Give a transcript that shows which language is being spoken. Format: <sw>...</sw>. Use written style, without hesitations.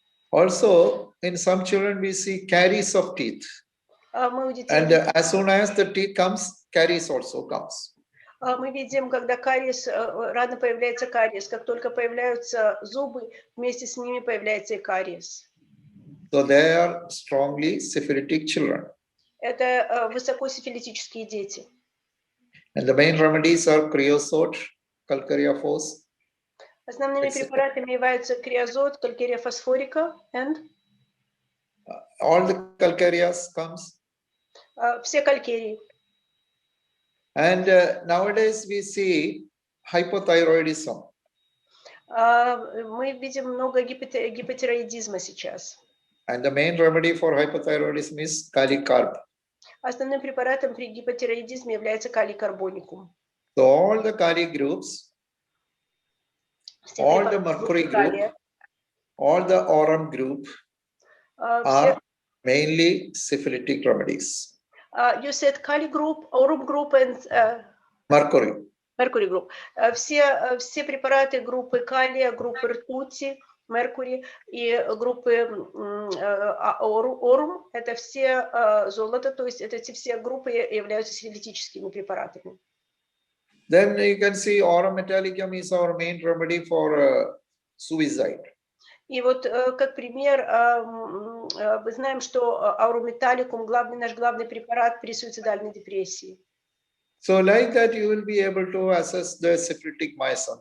<en>Also, in some children, we see caries of teeth. And as soon as the teeth comes, caries also comes.</en> <ru>Мы видим, когда кариес, рано появляется кариес, как только появляются зубы, вместе с ними появляется и кариес.</ru> <en>So they are strongly syphilitic children.</en> <ru>Это высокосифилитические дети.</ru> <en>And the main remedies are creosote, calcarea phos.</en> <ru>Основными препаратами являются криозот, калькария фосфорика, and</ru> <en>all the calcareas comes.</en> <ru>Все калькерии.</ru> <en>And nowadays we see hypothyroidism.</en> <ru>Мы видим много гипотироидизма сейчас.</ru> <en>And the main remedy for hypothyroidism is kali-carb.</en> <ru>Основным препаратом при гипотироидизме является калий-карбоникум.</ru> <en>So all the kali groups, all the mercury group, all the aurum group are mainly syphilitic remedies. You said kali group, aurum group and mercury. Mercury group.</en> <ru>Все препараты группы калия, группы ртути, меркурий и группы орум, это все золото, то есть это все группы являются сифилитическими препаратами.</ru> <en>Then you can see aurum metallicum is our main remedy for suicide.</en> <ru>И вот как пример, мы знаем, что aurum metallicum наш главный препарат при суицидальной депрессии.</ru> <en>So like that you will be able to assess the syphilitic miasm.</en>